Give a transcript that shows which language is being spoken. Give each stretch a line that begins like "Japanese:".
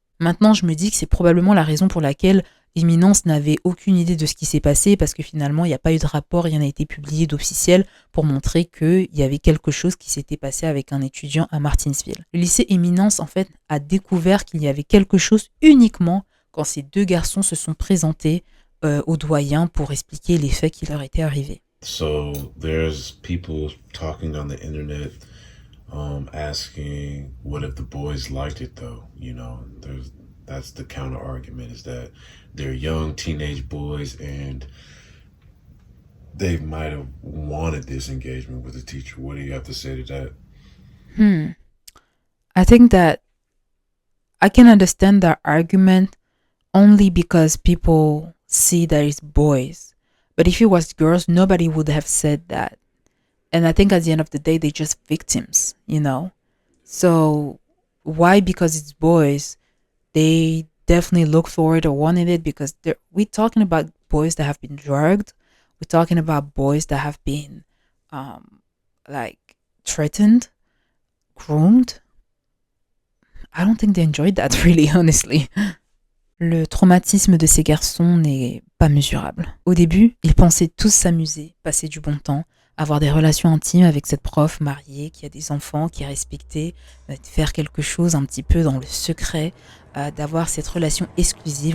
French: Maintenant, je me dis que c'est probablement la raison pour laquelle Éminence n'avait aucune idée de ce qui s'est passé parce que finalement, il n'y a pas eu de rapport, rien n'a été publié d'officiel pour montrer qu'il y avait quelque chose qui s'était passé avec un étudiant à Martinsville. Le lycée Éminence, en fait, a découvert qu'il y avait quelque chose uniquement quand ces deux garçons se sont présentés au doyen pour expliquer les faits qui leur étaient arrivés.
English: So there's people talking on the internet, asking what if the boys liked it though. That's the counter argument, is that they're young teenage boys and they might have wanted this engagement with the teacher. What do you have to say to that? I think that I can understand that argument only because people see that it's boys. But if it was girls, nobody would have said that. And I think at the end of the day, they're just victims, you know? So why? Because it's boys, they definitely look for it or wanted it because we're talking about boys that have been drugged. We're talking about boys that have been like threatened, groomed. I don't think they enjoyed that really, honestly.
French: Le traumatisme de ces garçons n'est pas mesurable. Au début, ils pensaient tous s'amuser, passer du bon temps, avoir des relations intimes avec cette prof mariée qui a des enfants, qui est respectée, faire quelque chose un petit peu dans le secret, d'avoir cette relation exclusive.